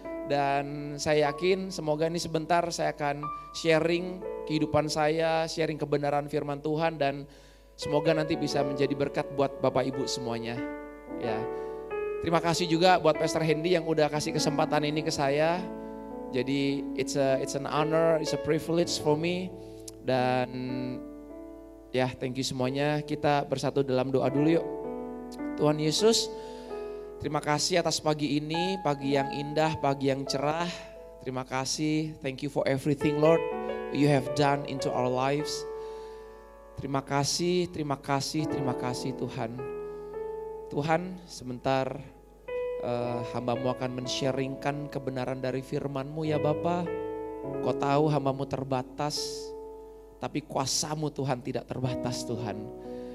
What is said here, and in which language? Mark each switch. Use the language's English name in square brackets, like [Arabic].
[Indonesian] Dan saya yakin semoga ini sebentar saya akan sharing kehidupan saya, sharing kebenaran firman Tuhan, dan semoga nanti bisa menjadi berkat buat Bapak Ibu semuanya. Ya. Terima kasih juga buat Pastor Hendy yang udah kasih kesempatan ini ke saya. Jadi [English] it's an honor, it's a privilege for me. [Indonesian] Dan ya, [English] thank you [Indonesian] semuanya. Kita bersatu dalam doa dulu yuk. Tuhan Yesus, terima kasih atas pagi ini, pagi yang indah, pagi yang cerah. Terima kasih, [English] thank you for everything Lord you have done into our lives. [Indonesian] Terima kasih, terima kasih, terima kasih Tuhan. Tuhan, sebentar hamba-Mu akan men-sharingkan kebenaran dari firman-Mu ya Bapa. Kau tahu hamba-Mu terbatas, tapi kuasa-Mu Tuhan tidak terbatas Tuhan.